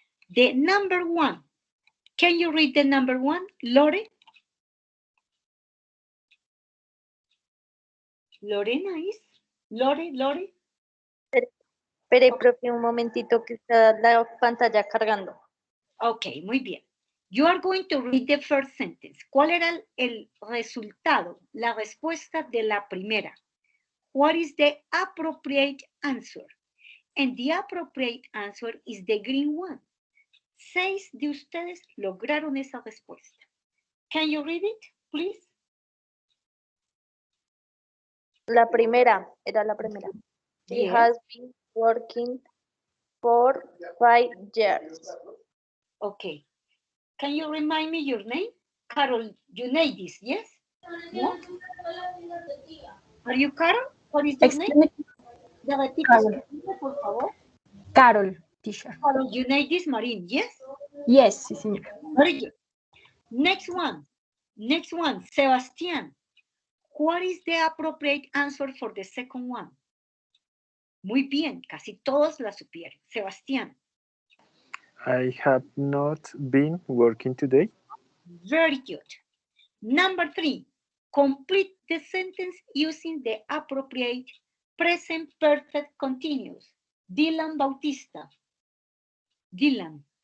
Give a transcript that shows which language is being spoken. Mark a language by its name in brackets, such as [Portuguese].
[English] The number one. Can you read the number one, Lore? Lorena is? Lore? [Spanish] Espere, profe, un momentito que está la pantalla cargando. Ok, muy bien. [English] You are going to read the first sentence. [Spanish] ¿Cuál era el resultado, la respuesta de la primera? [English] What is the appropriate answer? And the appropriate answer is the green one. [Spanish] 6 de ustedes lograron esa respuesta. [English] Can you read it, please? [Spanish] La primera, era la primera. [English] She Yes. has been working for 5 years. Okay. Can you remind me your name? Carol, you know this, yes? No? Are you Carol? What is your name? [Spanish] ¿Le repites, por favor? [English] Carol, teacher. Carol, you know this, Marín, yes? [Spanish] Yes, sí, señora. [English] Very good. Next one, Sebastián. What is the appropriate answer for the second one? [Spanish] Muy bien, casi todos la supieron. [English] Sebastián. I have not been working today. Very good. Number 3, complete the sentence using the appropriate present perfect continuous. Dylan Bautista. Dylan.